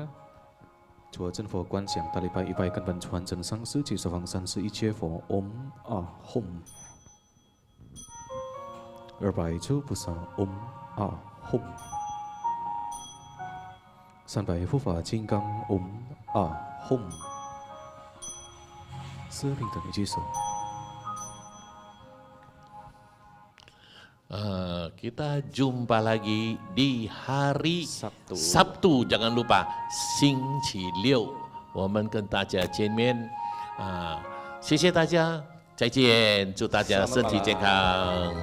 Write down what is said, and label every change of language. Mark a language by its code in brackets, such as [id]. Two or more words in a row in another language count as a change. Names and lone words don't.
[zh] 主真佛观想大礼拜100根本传真上师及十方三世一切佛 [sa] ॐ आः हूँ [zh] 200处菩萨 [sa] ॐ आः हूँ [zh] 300护法金刚 [sa] ॐ आः हूँ [zh] 4平等一举手。 [ms] Kita jumpa lagi di hari Sabtu. Jangan lupa, [zh] 星期六我们跟大家见面。谢谢大家，再见，祝大家身体健康。